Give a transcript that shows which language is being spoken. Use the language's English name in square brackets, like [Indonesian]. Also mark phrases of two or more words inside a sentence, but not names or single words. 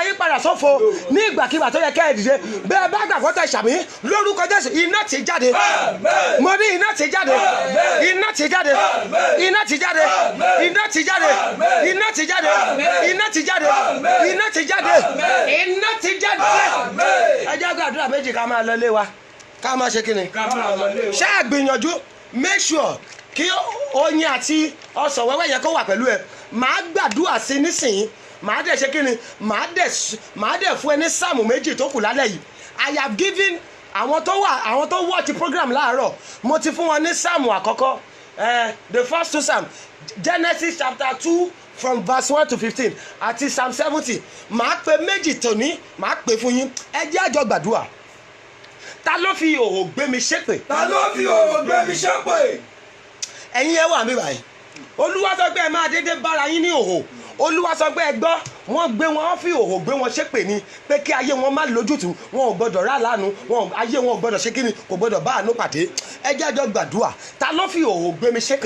[Yoruba] yín padà sófo ní ìgbàkigbà tó yẹ kẹ́ ẹ dìde bẹ́ẹ̀ bá gbàgbọ́ tẹ ṣàmì lórúkọ Jésù iná ti jáde mo ní iná ti jáde iná ti jáde iná ti jáde iná ti jáde iná ti jáde iná ti jáde iná ti jáde iná ti jáde ẹ jẹ́ gbàdúrà méjì ká máa lọ lé wa ká máa ṣe kíni ṣé àgbìyànjú [English] make sure [Yoruba] kí oyin àti ọsàn wẹ́wẹ́ yẹn kó wà pẹ̀lú ẹ màá gbàdúrà sí nísìnyí màá dẹ̀ ṣe kíni màá dẹ̀ fún ẹ ní sáàmù méjì tó kù lálẹ́ yìí [English] I have given [Yoruba] àwọn tó [English] watch program [Yoruba] láàárọ̀ mo ti fún wọn ní sáàmù àkọ́kọ́ [English] the first two psalm Genesis chapter 2 from verse 1 to 15 [Yoruba] àti psalm 70 màá pe méjì tòní màá pè fún yín ẹ jẹ́ àjọ gbàdúrà ta ló fi òhò gbé mi ṣépè. ta ló fi òhò gbé mi ṣépè. ẹ̀yin ẹ wà mí báyìí olúwa sọ pé ẹ máa dédé bára yín ní òhò olúwa sọ pé ẹ gbọ́ wọ́n fi òhò gbé wọn ṣépè ni pé kí ayé wọn má lójútùú wọn ò gbọdọ̀ rà lánàá ayé wọn ò gbọdọ̀ ṣe kíni kò gbọdọ̀ bá àánú pàdé ẹ jẹ́ àjọ gbàdúrà ta ló fi òhò gbé mi ṣépè.